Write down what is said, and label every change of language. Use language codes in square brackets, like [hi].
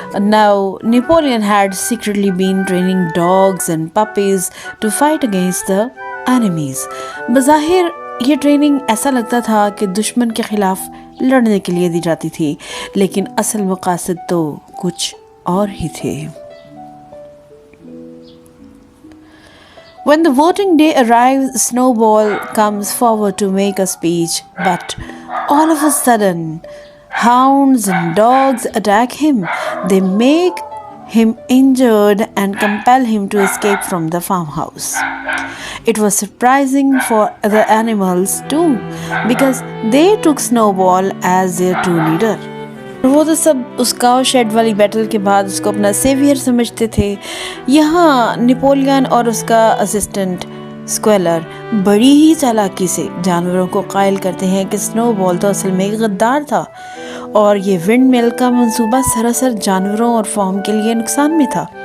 [en] Now Napoleon had secretly been training dogs and puppies to fight against the enemies۔ [ur] بظاہر یہ training ایسا لگتا تھا کہ دشمن کے خلاف لڑنے کے لیے دی جاتی تھی، لیکن اصل مقاصد تو کچھ اور ہی تھے۔ [en] When the voting day arrives, Snowball comes forward to make a speech, but all of a sudden, hounds and dogs attack him. They make him injured and compel him to escape from the farmhouse. It was surprising for the animals too, because they took Snowball as their true leader. [ur] وہ تو سب اس کاؤ shade والی battle کے بعد اس کو اپنا severe سمجھتے تھے۔ یہاں نیپولین اور اس کا اسسٹنٹ اسکویلر بڑی ہی چالاکی سے جانوروں کو قائل کرتے ہیں کہ سنو بال تو اصل میں غدار تھا اور یہ ونڈ مل کا منصوبہ سراسر جانوروں اور فارم کے لیے نقصان میں تھا۔